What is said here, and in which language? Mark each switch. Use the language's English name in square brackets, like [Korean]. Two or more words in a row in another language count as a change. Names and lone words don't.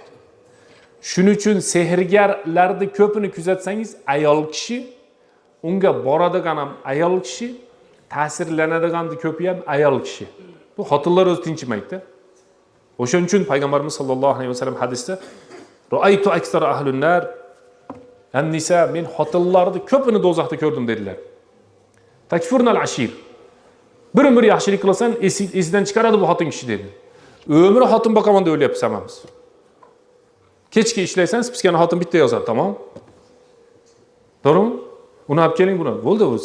[Uzbek] Shuning uchun sehrgarlarni ko'pini kuzatsangiz ayol kishi, unga boradigan ham ayol kishi, ta'sirlanadiganni ko'pi ham ayol kishi. Bu xotinlar o'zi tinchimaydi. O'shaning uchun payg'ambarimiz [Arabic] صلى الله عليه وسلم [Uzbek] hadisda [Arabic] "رأيت أكثر أهل النار النساء" [Uzbek] men xotinlarni ko'pini do'zaxda ko'rdim dedilar. [Arabic] تكفرن العشير. [Uzbek] Bir yaxshilik qilasan, esidan chiqaradi bu xotin kishi dedi. Ömrü xotin boqaman deb o'ylayapmiz hammamiz. Kechki ishlaysan, spiskani xotin bitta yozadi, tamom? To'g'rimi? Uni olib keling buni. Bo'ldi bu.